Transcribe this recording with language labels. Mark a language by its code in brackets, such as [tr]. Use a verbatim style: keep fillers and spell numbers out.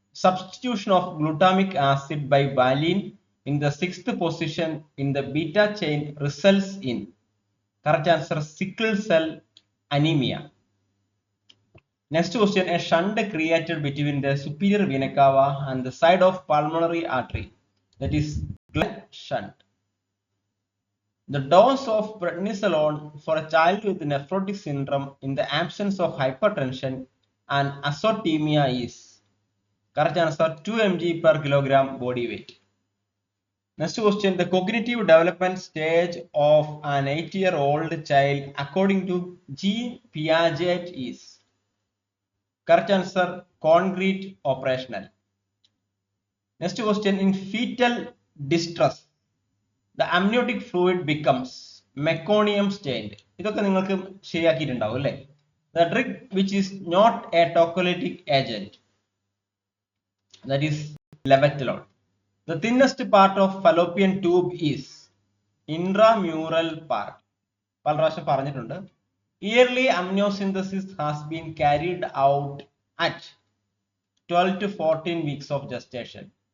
[en] Substitution of glutamic acid by valine in the sixth position in the beta chain results in, correct answer sickle cell anaemia. Next question, a shunt created between the superior vena cava and the side of pulmonary artery, that is Glenn shunt. The dose of prednisolone for a child with nephrotic syndrome in the absence of hypertension and azotemia is, correct answer two milligrams per kilogram body weight. Next question, the cognitive development stage of an eight-year-old child according to Jean Piaget is, correct answer concrete operational. Next question, in fetal distress, the amniotic fluid becomes meconium stained. [ml] ഇതൊക്കെ നിങ്ങൾക്ക് ശരിയാക്കിയിട്ടുണ്ടാവും അല്ലേ. [en] The drug which is not a tocolytic agent, that is levetiracetam. The thinnest part of fallopian tube is intramural part. [ml] പല പ്രാവശ്യം പറഞ്ഞിട്ടുണ്ട്. [en] Yearly amniocentesis has been carried out at twelve to fourteen weeks of gestation.